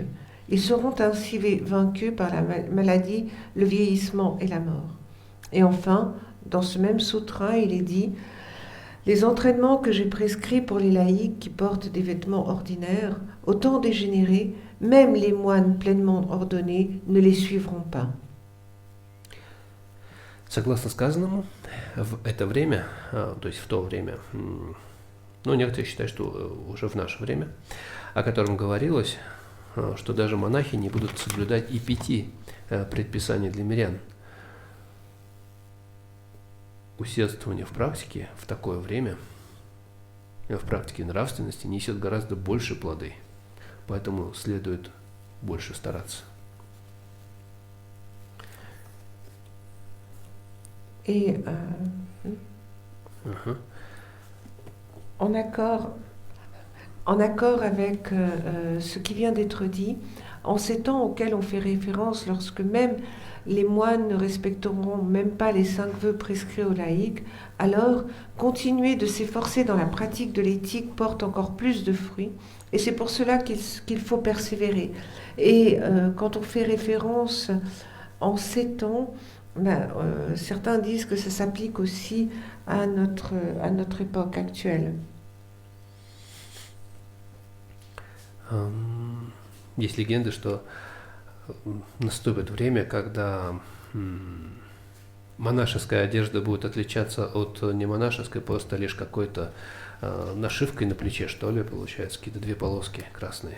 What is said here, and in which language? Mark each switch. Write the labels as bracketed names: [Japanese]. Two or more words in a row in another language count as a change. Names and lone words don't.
[French] Ils seront ainsi vaincus par la maladie, le vieillissement et la mort. Et enfin, dans ce même sutra, il est dit: les entraînements que j'ai prescrits pour les laïcs qui portent des vêtements ordinaires, autant dégénérés, même les moines pleinement ordonnés ne les suivront pas. [Russian] Согласно сказанному, в это время, то есть в то время, ну, некоторые считают, что уже в наше время, о котором говорилось, что даже монахи не будут соблюдать и 5 предписаний для мирян. Усердствование в практике в такое время, в практике нравственности, несет гораздо больше плоды, поэтому следует больше стараться. [French] Et en accord, en accord avec ce qui vient d'être dit, en ces temps auxquels on fait référence, lorsque même les moines ne respecteront même pas les 5 vœux prescrits aux laïcs, alors continuer de s'efforcer dans la pratique de l'éthique porte encore plus de fruits. Et c'est pour cela qu'il faut persévérer. Et quand on fait référence en ces temps, certains disent que ça s'applique aussi à notre époque actuelle. [Russian] Есть легенды, что наступит время, когда монашеская одежда будет отличаться от немонашеской просто лишь какой-то нашивкой на плече, что ли, получается, какие-то 2 полоски красные.